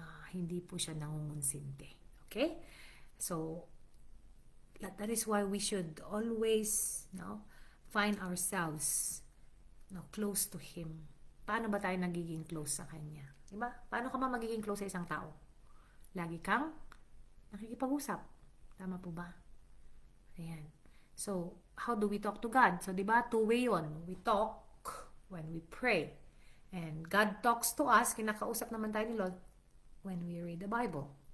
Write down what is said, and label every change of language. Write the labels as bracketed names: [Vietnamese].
[Filipino] Hindi po siya nangungunsinte. Okay? [English] So, that is why we should always, no, find ourselves, no, close to Him. [Filipino] Paano ba tayo nagiging close sa Kanya? Diba? Paano ka ba magiging close sa isang tao? Lagi kang nakikipag-usap. Tama po ba? Ayan. [English] So, how do we talk to God? So, diba, two-way yun. We talk when we pray. And God talks to us, [Filipino] kinakausap naman tayo ni Lord, [English] when we read the Bible.